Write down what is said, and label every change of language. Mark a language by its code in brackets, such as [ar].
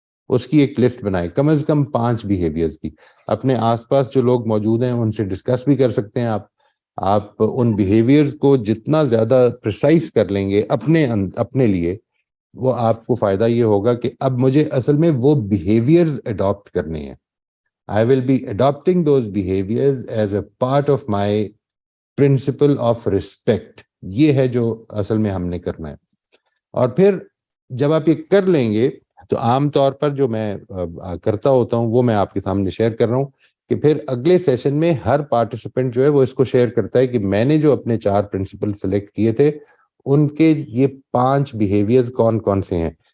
[ur] اس کی ایک لسٹ بنائے کم از کم 5 بیہیویئرز کی. اپنے آس پاس جو لوگ موجود ہیں ان سے ڈسکس بھی کر سکتے ہیں. آپ ان بیہیویئرز کو جتنا زیادہ پریسائز کر لیں گے اپنے لیے، وہ آپ کو فائدہ یہ ہوگا کہ اب مجھے اصل میں وہ بیہیویئرز اڈاپٹ کرنے ہیں. [en] I will be adopting those behaviors as a part of my principle of respect. [ur] یہ ہے جو اصل میں ہم نے کرنا ہے. اور پھر جب آپ یہ کر لیں گے تو عام طور پر جو میں کرتا ہوتا ہوں وہ میں آپ کے سامنے شیئر کر رہا ہوں کہ پھر اگلے سیشن میں ہر پارٹیسپینٹ جو ہے وہ اس کو شیئر کرتا ہے کہ میں نے جو اپنے 4 پرنسپل سلیکٹ کیے تھے ان کے یہ 5 بیہیویئرز کون کون سے ہیں.